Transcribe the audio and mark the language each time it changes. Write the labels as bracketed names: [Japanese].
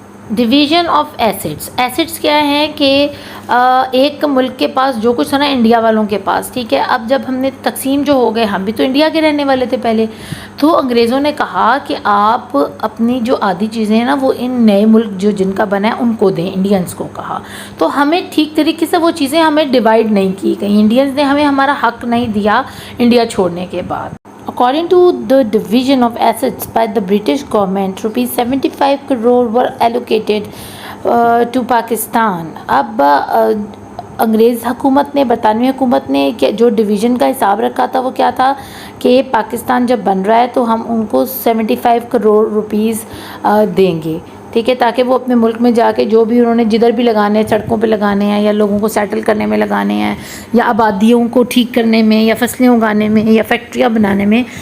[Urdu] Division of assets. Assets کیا ہیں کہ ایک ملک کے پاس جو کچھ تھا نا انڈیا والوں کے پاس، ٹھیک ہے، اب جب ہم نے تقسیم جو ہو گئے، ہم بھی تو انڈیا کے رہنے والے تھے پہلے، تو انگریزوں نے کہا کہ آپ اپنی جو آدھی چیزیں ہیں نا وہ ان نئے ملک جو جن کا بنا ہے ان کو دیں، انڈینز کو کہا. تو ہمیں ٹھیک طریقے سے وہ چیزیں ہمیں ڈیوائیڈ نہیں کی گئیں، انڈینز نے ہمیں ہمارا حق نہیں دیا انڈیا چھوڑنے کے بعد. [English] According to the division of assets by the British government, ₹75 crore were allocated to Pakistan. [Urdu] اب انگریز حکومت نے، برطانوی حکومت نے جو ڈویژن کا حساب رکھا تھا وہ کیا تھا کہ پاکستان جب بن رہا ہے تو ہم ان کو 75 کروڑ روپیز دیں گے، ٹھیک ہے، تاکہ وہ اپنے ملک میں جا کے جو بھی انہوں نے جدھر بھی لگانے ہیں، سڑکوں پہ لگانے ہیں یا لوگوں کو سیٹل کرنے میں لگانے ہیں یا آبادیوں کو ٹھیک کرنے میں یا فصلیں اگانے میں یا فیکٹریاں بنانے میں.